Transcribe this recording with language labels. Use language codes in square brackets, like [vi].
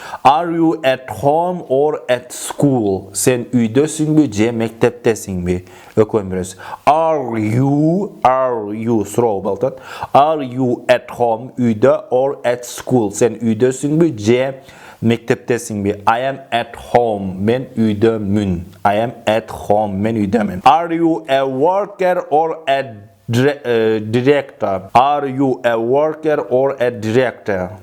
[en] Are you at home or at school? [ky] Sen үйдөсүңбү же мектептесиңби? Экөөнүн бирөөсү. [en] Are you [ky] суроо болот. [en] Are you at home үйдө or at school? [ky] Sen үйдөсүңбү же мектептесиңби? [en] I am at home. [ky] Мен үйдөмүн. [en] I am at home. Мен үйдөмүн. Are you a worker or a director? Are you a worker or a director?